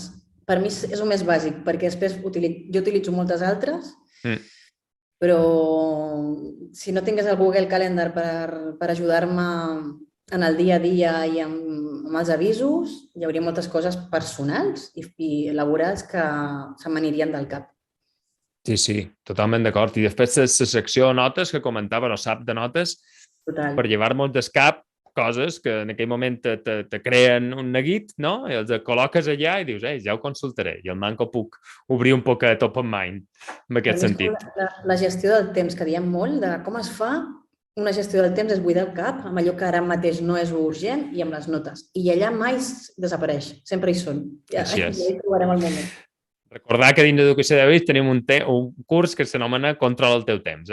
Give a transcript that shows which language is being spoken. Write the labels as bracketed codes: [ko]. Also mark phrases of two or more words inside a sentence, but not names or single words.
[ca] Per mi és el més bàsic, perquè després jo utilitzo moltes altres, però si no tingués el Google Calendar per ajudar-me en el dia a dia i amb els avisos, hi hauria moltes coses personals i laborals que se m'anirien del cap. Sí, totalment d'acord. I després la secció de notes que comentava, o sap de notes, Total. per llevar-nos del cap coses que en aquell moment te creen un neguit, no? I els col·loques allà i dius, ja ho consultaré. I el manco puc obrir un poc a [en] top of mind, [ca] en aquest sentit. La gestió del temps, que diem molt, de com es fa una gestió del temps és buidar el cap amb allò que ara mateix no és urgent i amb les notes. I allà mai desapareix, sempre hi són. Així és. Ja hi trobarem el moment. Recordar que dins d'Educació d'Avui tenim un curs que s'anomena Controla el teu temps.